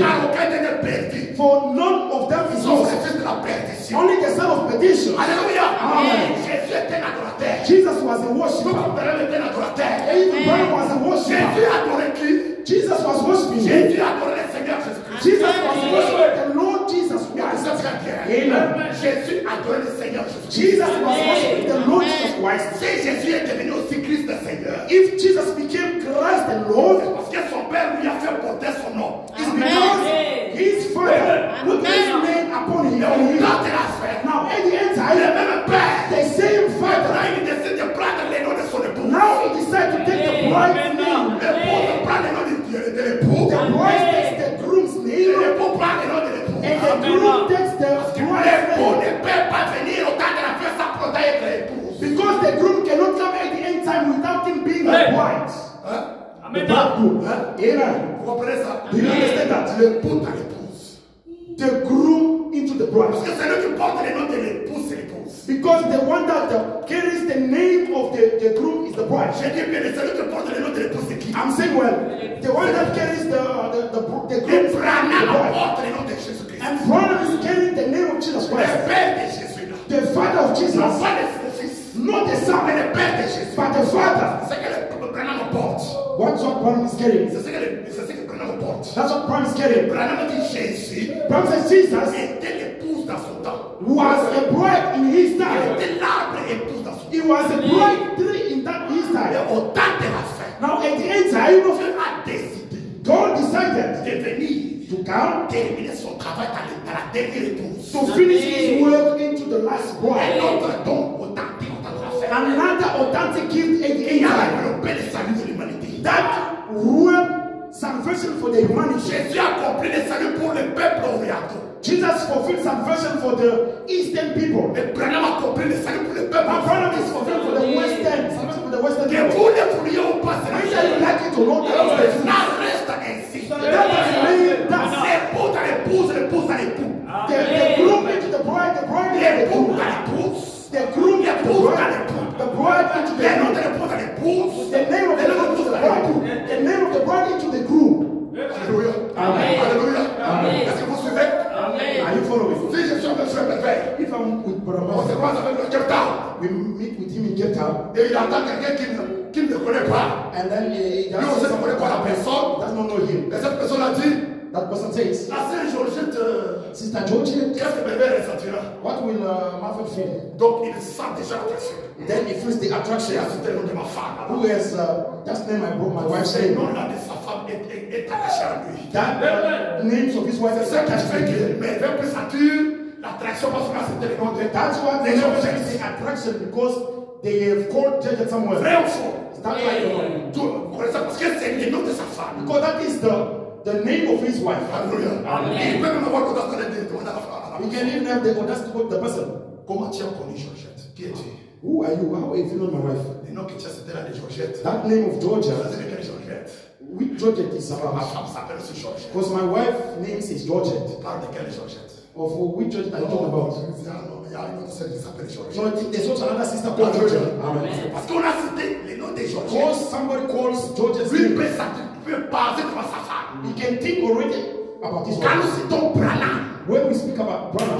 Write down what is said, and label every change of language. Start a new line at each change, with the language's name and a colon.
French: Car aucun d'eux n'est perdu.
English: for none of them is
French: Sauf
English: lost.
French: le fils de la perdition.
English: Only the son of perdition.
French: Alléluia.
English: Amen.
French: Jésus est un adorateur.
English: Jesus was a
French: Tout
English: worshiper.
French: comme Branham est un adorateur.
English: Even Branham was a worshiper.
French: Jésus a adoré qui?
English: Jesus was worshiping him.
French: Jésus a adoré le Seigneur Jésus-Christ.
English: Jesus was worshiping the Lord Jesus
French: Mais
English: Christ.
French: c'est très bien.
English: Amen.
French: Jésus a adoré le Seigneur Jésus-Christ.
English: Jesus was worshiping the Lord Jesus Christ.
French: Si Jésus est devenu aussi Christ le Seigneur,
English: If Jesus became Christ the Lord,
French: parce que son Père lui a fait porter son nom.
English: it's because his father put his name upon him.
French: Quand il a fait,
English: Now at the end
French: le
English: time,
French: même Père,
English: the same father,
French: maintenant il décide de prendre les noms de son époux.
English: now he decided to take the bride's name.
French: L'époux prend les noms de l'époux.
English: The bride takes the groom's
French: Et
English: name,
French: l'époux prend les noms de l'époux.
English: and the groom takes the bride's
French: L'époux
English: name.
French: ne peut pas venir au temps de la fête sans protéger l'épouse.
English: Because the groom cannot come at the end time without him being the bride.
French: Hein?
English: The bridegroom. Amen.
French: Vous comprenez ça?
English: Do you understand that?
French: L'époux à l'épouse.
English: The groom into the bride.
French: Parce que c'est lui qui porte le nom de l'épouse, c'est l'épouse.
English: Because the one that carries the name of the groom is the bride.
French: J'ai dit bien, c'est lui qui porte le nom de l'épouse, c'est qui?
English: I'm saying, well, the one that carries the groom is the
French: Et
English: bride.
French: Branham porte le nom de Jésus-Christ.
English: And Branham is carrying the name of Jesus
French: Le
English: Christ.
French: père de Jésus là.
English: The father of Jesus.
French: Non pas le fils.
English: Not the son,
French: Mais le père de Jésus.
English: but the father.
French: C'est ce que le Branham porte.
English: What's what Branham is carrying?
French: C'est ce que Branham porte.
English: That's what Branham is carrying.
French: Branham dit Jésus
English: Branham says Jesus
French: était l'épouse dans son temps.
English: was a bride in his
French: Il
English: time.
French: était l'arbre épouse dans son temps.
English: He was a bride tree in his
French: Et
English: time.
French: au temps de la fin,
English: Now at the end time,
French: Dieu a décidé
English: God decided
French: de venir
English: to come
French: terminer son travail dans la dernière épouse.
English: to finish his work into the last
French: Un
English: bride.
French: autre don authentique au temps de la fin.
English: Another authentic gift at the
French: Il
English: end
French: a
English: time.
French: développé le salut de l'humanité.
English: That work salvation for the humanity.
French: Jésus a accompli le salut pour le peuple oriental.
English: Jesus fulfilled salvation for the Eastern people.
French: Et Branham a accompli le salut pour le peuple
English: But Branham is
French: oriental.
English: fulfilled for the Western, salvation for the Western
French: Que
English: people.
French: vous le vouliez ou pas, c'est la
English: Whether you
French: chose.
English: like it or not, that is the truth.
French: Ça reste ainsi.
English: That is the way that's
French: L'épouse à l'épouse, l'épouse à l'époux.
English: the groom into the bride into the
French: L'époux
English: groom.
French: à l'épouse.
English: The groom into the
French: L'épouse à
English: bride.
French: l'époux.
English: The bride into the
French: Le nom
English: groom.
French: de l'épouse à l'épouse.
English: The name of the groom into the bride. The name of the bride into the groom.
French: Alléluia.
English: Amen.
French: Alléluia.
English: Amen.
French: Est-ce que vous suivez?
English: Are you following?
French: Si je suis avec frère Merveille,
English: If I'm with Brother
French: on se
English: Moses,
French: croise avec le Cape Town.
English: we meet with him in Cape Town,
French: Et il entend quelqu'un qui ne le connaît pas.
English: and then he
French: Lui aussi ne connaît pas la personne.
English: does not know him.
French: Et cette personne a dit,
English: That person says,
French: la sœur Georgette,
English: Sister Georgie,
French: qu'est-ce que bébé ressentira?
English: what will Marvin feel?
French: Donc il sent déjà l'attraction.
English: Then he feels the attraction.
French: J'ai cité le nom de ma femme.
English: Who has just named my wife's
French: Ce
English: name?
French: nom-là de sa femme est attaché à lui.
English: That names of his wife
French: C'est
English: is
French: ça qui
English: attached to
French: fait
English: him.
French: que Merveille peut sentir l'attraction parce que là c'était le nom de
English: That's what
French: les
English: they
French: gens
English: know the attraction because they have called Judge somewhere.
French: Vrai ou faux?
English: That's why they know.
French: Vous connaissez ça parce que c'est le nom de sa femme.
English: Because that is the name of his wife.
French: Alléluia. Il peut même avoir l'audace de demander à la femme.
English: We can even have the audacity to call the person.
French: Comment tu as connu Georgette? Qui es-tu?
English: Who are you? How have you known my wife?
French: Le nom que tu as c'était là de Georgette.
English: That name of Georgia,
French: Ça c'est quelle Georgette?
English: which Georgette is
French: Ma
English: about?
French: femme s'appelle aussi Georgette.
English: Because my wife's name is Georgette.
French: Parle de quelle Georgette?
English: Of which Georgette are you talking about?
French: Il y a une autre sœur qui s'appelle Georgette.
English: So there's also another sister called Georgia. Amen.
French: Parce qu'on a cité le nom de Georgette.
English: Because somebody calls Georgia's
French: Lui
English: name,
French: peut passer devant sa femme.
English: he can think already about his
French: Quand nous
English: wife.
French: citons Branham,
English: When we speak about brother,